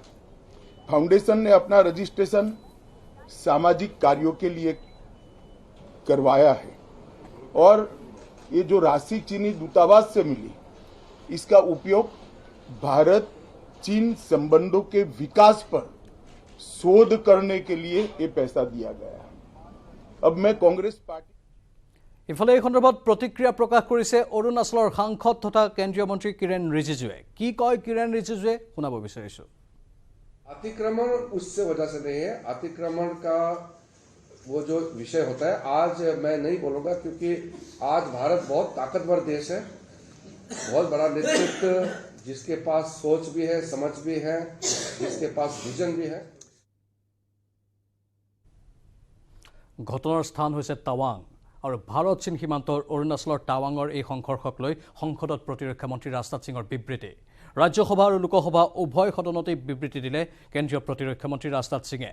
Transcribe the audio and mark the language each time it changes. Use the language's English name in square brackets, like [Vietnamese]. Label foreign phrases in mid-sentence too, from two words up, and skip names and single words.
[Hindi] फाउंडेशन ने अपना रजिस्ट्रेशन सामाजिक कार्यों के लिए करवाया है और ये जो राशि चीनी दूतावास से मिली इसका उपयोग भारत चीन संबंधों के विकास पर शोध करने के लिए ये पैसा दिया गया है। अब मैं कांग्रेस पार्टी [Assamese] ইফালে এই সন্দৰ্ভত প্ৰতিক্ৰিয়া প্ৰকাশ কৰিছে অৰুণাচলৰ সাংসদ তথা কেন্দ্ৰীয় মন্ত্ৰী কিৰেণ ৰিজিজুৱে। কি কয় কিৰেণ ৰিজিজুৱে শুনাব বিচাৰিছো। [Hindi] अतिक्रमण उससे वजह से नहीं है। अतिक्रमण का वो जो विषय होता है आज मैं नहीं बोलूंगा क्योंकि आज भारत बहुत ताकतवर देश है, बहुत बड़ा नेतृत्व जिसके पास सोच भी है, समझ भी है, जिसके पास विजन भी है। [Assamese] ঘটনাৰ স্থান হৈছে টাৱাং আৰু ভাৰত চীন সীমান্তৰ অৰুণাচলৰ টাৱাঙৰ এই সংঘৰ্ষক লৈ সংসদত প্ৰতিৰক্ষা মন্ত্ৰী ৰাজনাথ সিঙৰ বিবৃতি। ৰাজ্যসভা আৰু লোকসভা উভয় সদনতে বিবৃতি দিলে কেন্দ্ৰীয় প্ৰতিৰক্ষা মন্ত্ৰী ৰাজনাথ সিঙে।